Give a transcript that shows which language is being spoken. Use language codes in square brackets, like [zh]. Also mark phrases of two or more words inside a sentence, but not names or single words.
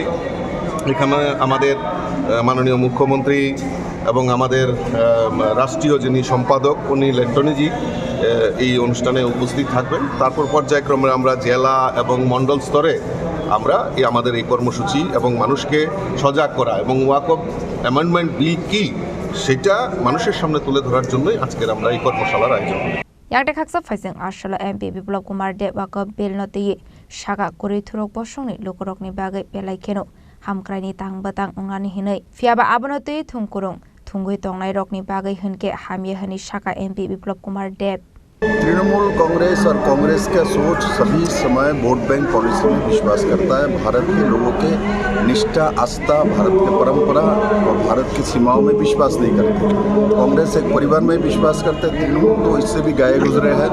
[bn] এখানে আমাদের মাননীয় মুখ্যমন্ত্রী এবং আমাদের রাষ্ট্রীয় যিনি সম্পাদক অনিল অ্যান্টনিজি এই অনুষ্ঠানে উপস্থিত থাকবেন। তারপর পর্যায়ক্রমে আমরা জেলা এবং মণ্ডল স্তরে আমরা আমাদের এই কর্মসূচি এবং মানুষকে সজাগ করা এবং ওয়াকফ অ্যামেন্ডমেন্ট বিল কি সেটা মানুষের সামনে তুলে ধরার জন্যই আজকের আমরা এই কর্মশালার আয়োজন। [trp] Yakde khaksa faising ashala MP Biplab Kumar Deb wakab bill noti Saka kuri thurok posongni lukorokni bagai pelaikeno hamkraini tang batang ongani hinai fiaba abonotui thungkurung thungui tongnai rokni bagai hunke hamye hani Saka MP Biplop Kumar Deb [hi] तृणमूल कांग्रेस और कांग्रेस का सोच सभी समय [en] vote bank policy [hi] में विश्वास करता है। भारत के लोगों के निष्ठा, आस्था, भारत की परंपरा और भारत की सीमाओं में विश्वास नहीं करते। कांग्रेस एक परिवार में विश्वास करते, तृणमूल तो इससे भी गए गुजरे हैं।